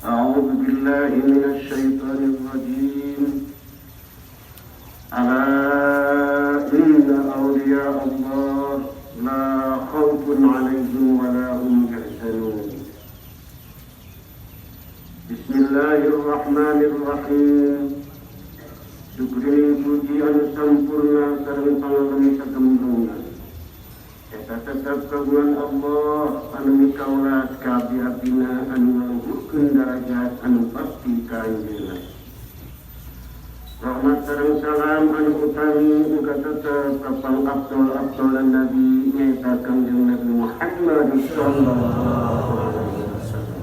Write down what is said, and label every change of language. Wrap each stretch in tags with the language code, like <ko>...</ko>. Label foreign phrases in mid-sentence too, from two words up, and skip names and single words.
<ar>أعوذ بالله من الشيطان الرجيم ألا إن أولياء الله لا خوف عليهم ولا هم يحزنون بسم الله الرحمن الرحيم</ar> <su>Syukri puji anu sampurna sareng pangalami satemplungna eta tetep kagungan Allah anu mikaulat ka abdi-abdina anu ngaluhurkeun darajat anu pasti ka anjeunna. Rahmat sareng salam anu utami muga tetep ka pang-abdol-abdolan Nabi nyaeta Kangjeng Nabi Muhammad</su> <ar>صلى الله عليه وسلم.</ar>